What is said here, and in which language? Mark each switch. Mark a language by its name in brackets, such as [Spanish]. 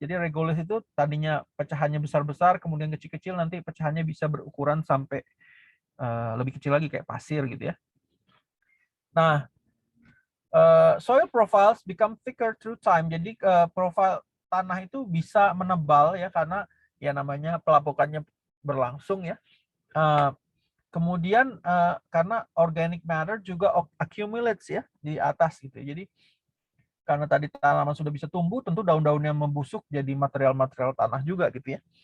[Indonesian] Jadi regolith itu tadinya pecahannya besar-besar, kemudian kecil-kecil, nanti pecahannya bisa berukuran sampai lebih kecil lagi kayak pasir gitu ya. [English] Nah, soil profiles become thicker through time. [Indonesian] Jadi profil tanah itu bisa menebal ya karena ya namanya pelapukannya berlangsung ya. Kemudian karena organic matter juga accumulates ya di atas gitu. Jadi karena tadi tanaman sudah bisa tumbuh, tentu daun-daunnya membusuk jadi material-material tanah juga gitu ya.